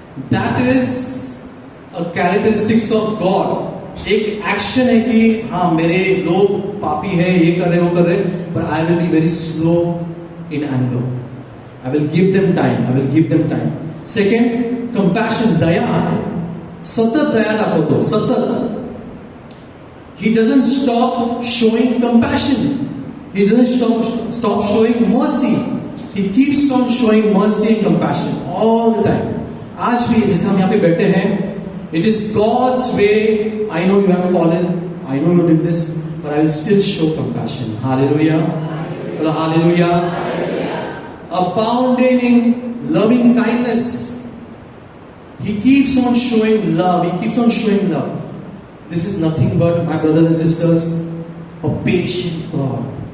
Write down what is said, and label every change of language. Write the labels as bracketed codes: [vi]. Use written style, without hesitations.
[en] That is a characteristics of God. [hi] एक action है कि हाँ मेरे लोग पापी है, ये कर रहे वो कर रहे, [en] but I will be very slow in anger. I will give them time. I will give them time. Second, compassion, दया. [mr] सतत दया दाखवतो, सतत. [en] He doesn't stop showing compassion. He doesn't stop showing mercy. He keeps on showing mercy and compassion all the time. [hi] आज भी जैसे हम यहाँ पे बैठे हैं, [en] it is God's way. I know you have fallen, I know you did this, but I will still show compassion. Hallelujah. Hallelujah. Abounding in loving kindness. He keeps on showing love. He keeps on showing love. This is nothing but, my brothers and sisters, a patient God.